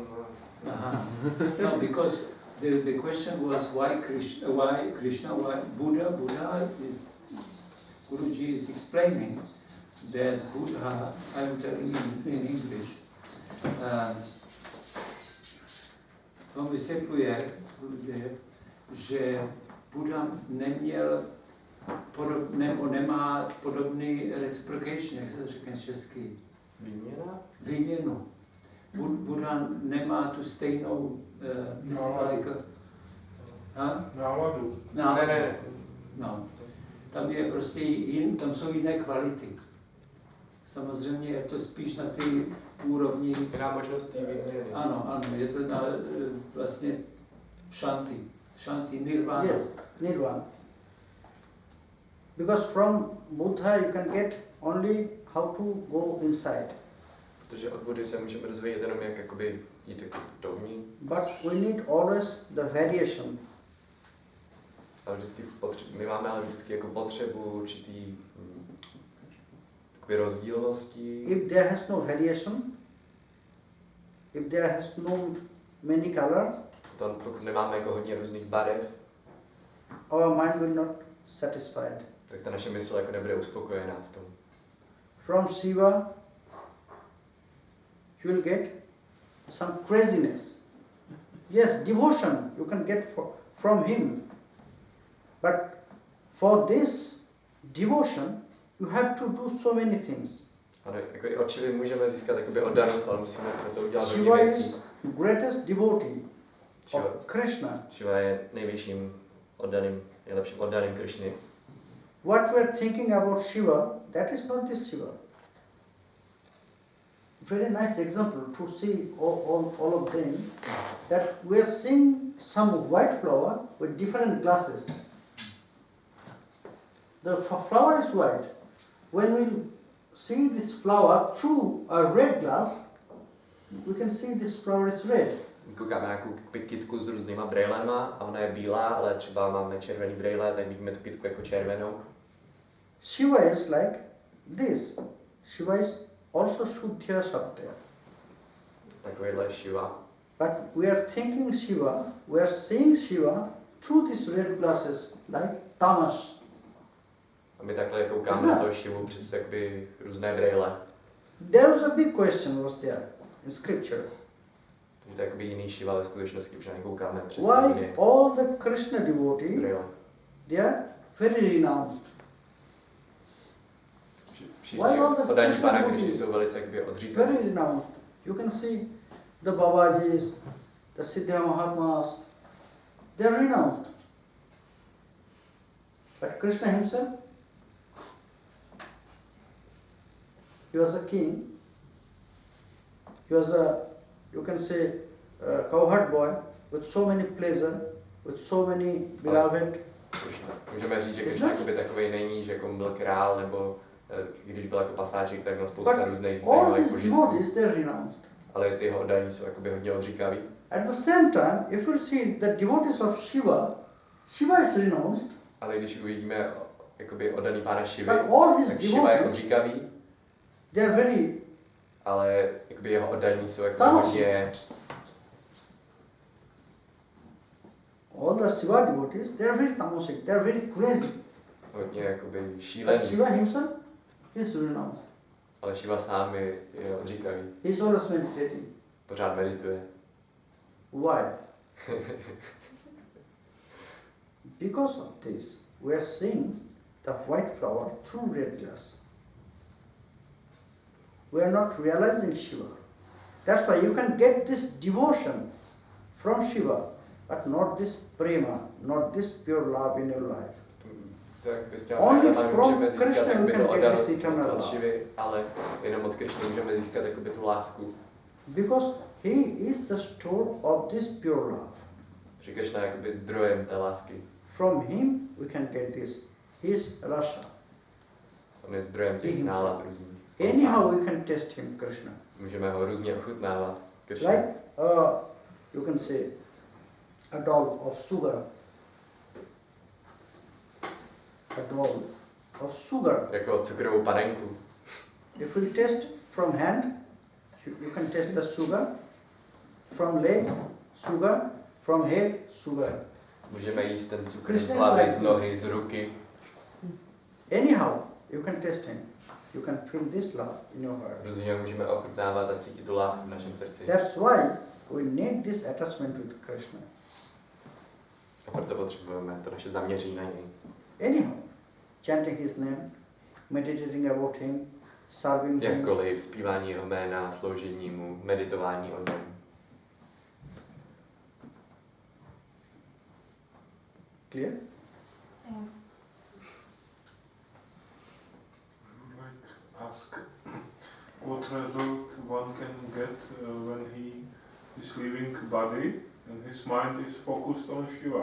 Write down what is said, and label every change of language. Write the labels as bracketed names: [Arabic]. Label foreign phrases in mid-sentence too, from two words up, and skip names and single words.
[English] No, because the question was why Krishna, why Buddha? Buddha is, Guruji is explaining that Buddha, I'm telling you in English, [Czech] on vysvětluje, že Buddha neměl nemá podobný reciprocation, jak se to řekne česky. výměna? Výměnu. Buddha nemá tu stejnou Náladu. Ne. No. Tam je prostě tam jsou jiné kvality. Samozřejmě je to spíš na ty úrovni. Jiná možnost té výměny. Ano, je to na vlastně šanti, nirvana. [English] yes, nirvana. Because from Buddha you can get only how to go inside. [Czech] Protože od Buddhy se můžeme rozvíjet jenom jak jakoby jít jako dovnitř. [English] But we need always the variation. [Czech] Ale vždycky my máme ale vždycky jako potřebu určitý takové rozdílnosti. [English] If there has no variation, if there has no many color, [Czech] Pokud nemáme jako hodně různých barev, [English] our mind will not satisfied. [Czech] tak ta naše mysl jako nebude uspokojená v tom. [English] From Shiva, you will get some craziness. Yes, devotion you can get from him. But for this devotion, you have to do so many things. [Czech] Ano, jako i od Shivy můžeme získat jakoby oddanost, ale musíme pro to udělat hodně [English] Shiva [Czech] věcí. [English] is greatest devotee Shiva, of Krishna. [Czech] Shiva je nejvyšším oddaným, nejlepším oddaným Krishny. [English] What we are thinking about Shiva, that is not this Shiva. Very nice example to see all of them, that we are seeing some white flower with different glasses. The flower is white. When we see this flower through a red glass, we can see this flower is red. [Czech] Koukáme na nějakou kytku s různýma brejlema a ona je bílá, ale třeba máme červený brejle, tak vidíme tu kytku jako červenou. [English] Shiva is like this. Shiva is also [Sanskrit] Shuddha Satya. [Czech] Takovýhle Shiva. [English] But we are thinking Shiva, we are seeing Shiva through these red glasses, like tamas. [Czech] A my takhle koukáme na toho Shivu přes jakoby různé brejle. [English] There was a big question was there in scripture. [Czech] Je to jakoby jiný Shiva ve skutečnosti, protože nekoukáme přes [English] Why [Czech] jiné [English] all the Krishna devotees, [Czech] brejle. [English] they are very renounced. [Czech] Všichni [English] Why all the [Czech] oddaní [English] Krishna [Czech] Pána [English] devotees? [Czech] Krišny jsou velice jakoby odříkaní. [English] Very renounced. You can see the Babajis, the Siddha Mahatmas, they are renounced. But Krishna himself, he was a king. He was a, you can say, a cowherd boy with so many pleasure, with so many beloved. Krishna. [Czech] Můžeme říct, že Krishna jakoby takovej není, že jako byl král, nebo když byl jako pasáček, tak měl spousta různých [English] All [Czech] zajímavých [English] these [Czech] požitků. [English] devotees, they are renounced. [Czech] Ale ty jeho oddaní jsou jakoby hodně odříkaví. [English] At the same time, if you see the devotees of Shiva, Shiva is renounced. [Czech] Ale když uvidíme jakoby oddaný Pána Shivy, [English] But all his [Czech] tak Shiva je [English] devotees, [Czech] odříkavý, [English] they are very [Czech] ale jakoby jeho oddaní jsou jako [English] Tamas. [Czech] hodně, [English] all the Shiva devotees, they are very tamasic, they are very crazy. [Czech] hodně jakoby [English] But [Czech] šílený. [English] Shiva himself is renounced. [Czech] Ale Shiva sám je odříkavý. [English] He is always meditating. [Czech] Pořád medituje. [English] Why? Because of this, we are seeing the white flower through red glass. We are not realizing Shiva. That's why you can get this devotion from Shiva, but not this prema, not this pure love in your life. [Czech] Tak bys chtěl, [English] Only [Czech] ale [English] from [Czech] můžeme získat [English] Krishna [Czech] jakoby [English] you [Czech] tu [English] can get [Czech] oddanost [English] this eternal [Czech] od [English] love. [Czech] Shivy, ale jenom od Krishny můžeme získat jakoby tu lásku. [English] Because he is the store of this pure love. [Czech] Že Krishna je jakoby zdrojem té lásky. [English] From him we can get this. He is rasa. [Czech] On je zdrojem těch nálad různých. [English] Anyhow we can test him, Krishna. [Czech] Můžeme ho různě ochutnávat. Krishna. [English] Like you can say a doll of sugar. A doll of sugar. [Czech] Jako cukrovou panenku. [English] If we test from hand, you can test the sugar. From leg, sugar. From head, sugar. [Czech] Můžeme jíst ten cukr z [English] Krishna is [Czech] hlavy, [English] like [Czech] z nohy, z ruky. [English] Anyhow, you can test him. You can feel this love in your heart. [Czech] Různě můžeme ochutnávat a cítit tu lásku v našem srdci. [English] That's why we need this attachment with Krishna. [Czech] A proto potřebujeme to naše zaměření na něj. [English] Anyhow, chanting his name, meditating about him, serving him. [Czech] Jakkoliv zpívání jeho jména, sloužení mu, meditování o něm. [English] Clear? Thanks. I would like to ask what result one can get when he is leaving body and his mind is focused on Shiva.